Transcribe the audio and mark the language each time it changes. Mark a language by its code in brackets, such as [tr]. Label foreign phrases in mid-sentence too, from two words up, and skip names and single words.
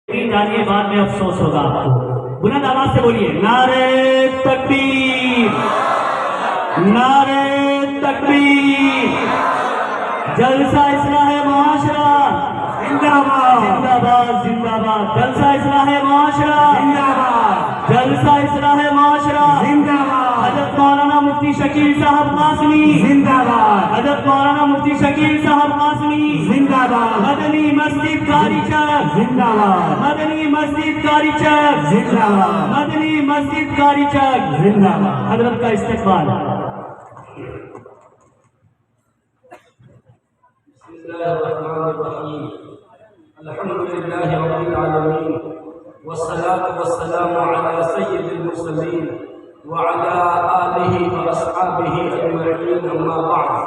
[ur] یقین جانیے بعد میں افسوس ہوگا آپ کو. بلند آواز سے بولیے نعرے تکبیر، نعرے تکبیر. جلسہ اصلاح معاشرہ زندہ باد، زندہ باد، زندہ باد. جلسہ اصلاح معاشرہ زندہ باد، جلسہ اصلاح معاشرہ زندہ باد. حضرت مولانا مفتی شکیل صاحب قاسمی زندہ باد، حضرت مولانا مفتی شکیل صاحب قاسمی زندہ باد. مدنی مسجد کاری چک زندہ باد، مدنی مسجد کاری چک زندہ باد، مدنی مسجد کاری چک زندہ باد. حضرت کا استقبال. [ar] بسم الله الرحمن الرحيم. الحمد لله رب العالمين، والصلاة والسلام على سيد المرسلين وعلى آله وأصحابه أجمعين، أما بعد.